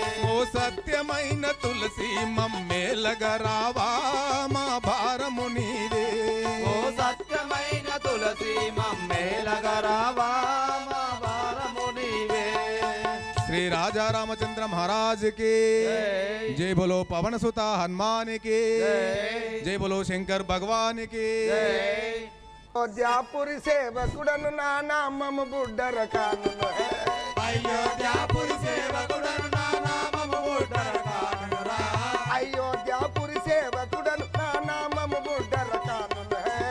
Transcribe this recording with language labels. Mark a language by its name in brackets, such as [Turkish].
[Telugu] ఓ సత్యమైన తులసి మమ్మేలగరావా మా భారము నీవే ఓ సత్యమైన తులసి మమ్మేలగరావా మా భారము నీవే. [Hindi] శ్రీ రాజా రామచంద్ర మహారాజ్ की जय। जय बोलो पवन सुता हनुमान की जय। जय बोलो शंकर भगवान की जय। [Telugu] అయోధ్యాపురి సేవకుడను నా నామము బుడ్డర కానును అయోధ్యాపురి సేవకుడను నా నామము బుడ్డర కానురా అయోధ్యాపురి సేవకుడను నా నామము బుడ్డర కానును